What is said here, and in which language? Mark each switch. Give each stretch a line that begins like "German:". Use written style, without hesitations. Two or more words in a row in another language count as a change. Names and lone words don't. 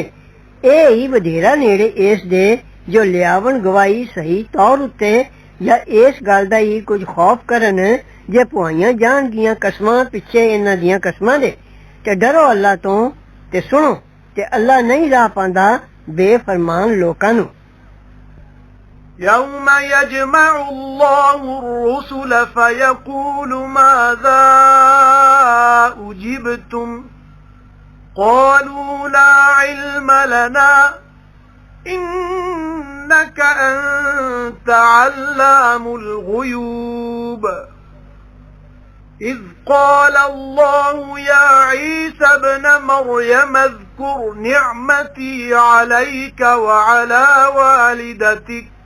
Punjabi: اے ہی ودھیرا نیڑے اس دے جو لیاون گواہی صحیح طور اتے یا اس گل دا ہی کجھ خوف کرن جے پوائیاں جانگیاں قسماں پچھے انہاں دیاں قسماں دے تے ڈرو اللہ تو تے سنو تے اللہ نہیں راہ پاندا بےفرمان لوکاں نوں.
Arabic: يوم يجمع الله الرسل فيقول ماذا أجبتم قالوا لا علم لنا إنك أنت علام الغيوب إذ قال الله يا عيسى ابن مريم اذكر نعمتي عليك وعلى والدتك